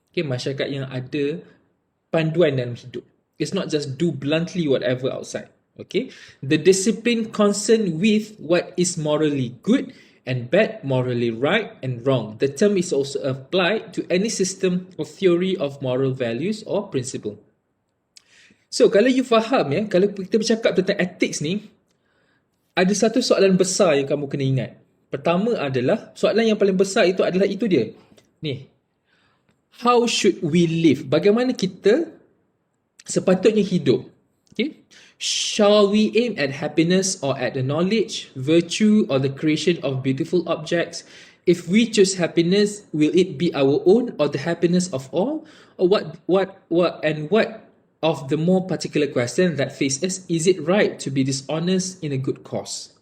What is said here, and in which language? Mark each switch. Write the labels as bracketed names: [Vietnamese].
[Malay] Okay, masyarakat yang ada panduan dalam hidup. [English] It's not just do bluntly whatever outside. Okay, the discipline concerned with what is morally good and bad, morally right and wrong. The term is also applied to any system or theory of moral values or principle. [Malay] So, kalau you faham kalau kita bercakap tentang ethics ni, ada satu soalan besar yang kamu kena ingat. Pertama adalah, soalan yang paling besar itu adalah itu dia. Ni, [English] how should we live? [Malay] Bagaimana kita sepatutnya hidup? [English] Okay? Shall we aim at happiness or at the knowledge, virtue or the creation of beautiful objects? If we choose happiness, will it be our own or the happiness of all? Or what of the more particular question that faces, is it right to be dishonest in a good cause?